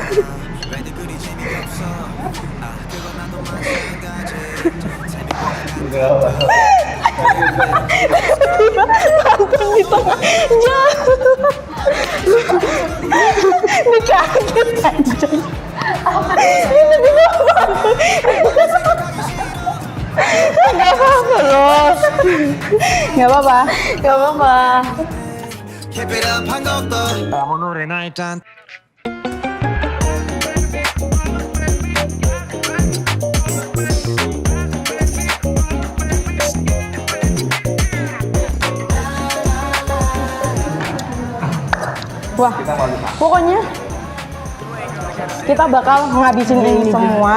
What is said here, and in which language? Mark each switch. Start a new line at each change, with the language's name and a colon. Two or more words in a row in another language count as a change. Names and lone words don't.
Indonesian: Langsung di tengah jalan. Ini kaget anjay. Ini kenapa? Gak apa-apa loh. Gak apa-apa. Gak apa-apa.
English: Keep it up
Korean: 한곡더 아무 노래나 일단
Indonesian: Wah, pokoknya kita bakal ngabisin ini semua.